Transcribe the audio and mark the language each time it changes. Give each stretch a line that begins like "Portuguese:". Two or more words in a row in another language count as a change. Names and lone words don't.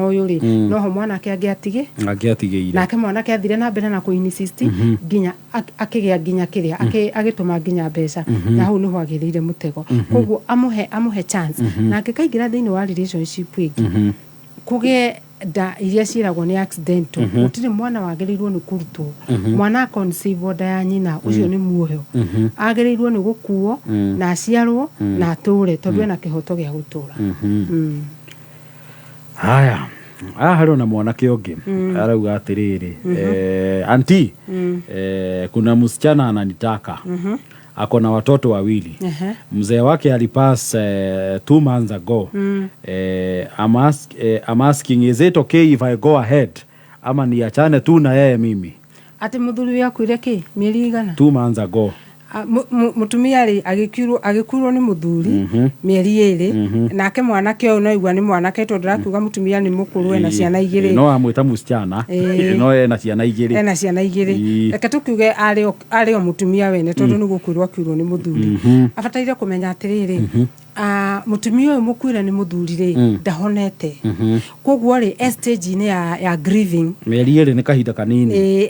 Kikuyu: uyu ri noho mwanake agiatigire nake mwanake athire na mbere na kuinsist nginya akigia nginya kiria agituma nginya mbeca na hau niho agirire mutego koguo amuhe chance nake kaingira thiini wa relationship igi kuge da iria ciragwo ni accidental gutire mwana wagereirwo ni kurutwo mwana conceive nda ya nyina ucio ni muoyo agereirwo ni gukuo na aciarwo na ature tondu ena kihoto gia gutura. Haya hari na mwanake ungi arauga atiriri
Swahili: anti kuna msichana ananitaka ako na watoto wawili mzee wake alipass
English: 2 months ago I'm asking is it okay if I go ahead
Swahili: ama niachane tu na yeye mimi
Kikuyu: ati muthuri yaku ireki mieri igana
English: 2 months ago
Kikuyu: mutumia ri agikurwo ni muthuri mieri 2 nake mwanake uyu no igwa ni mwanake tondu rakiuga mutumia ni mukuru ena ciana 2 no amwita musichana no ena ciana 2 reke tukiuge ari o mutumia wene tondu ni gukurwo akiurwo ni muthuri abataire kumenya atiriri mutumia uyu mukwira ni muthuri ri ndahonete koguo ri stage ni ya grieving mieri 2 ni kahinda kanini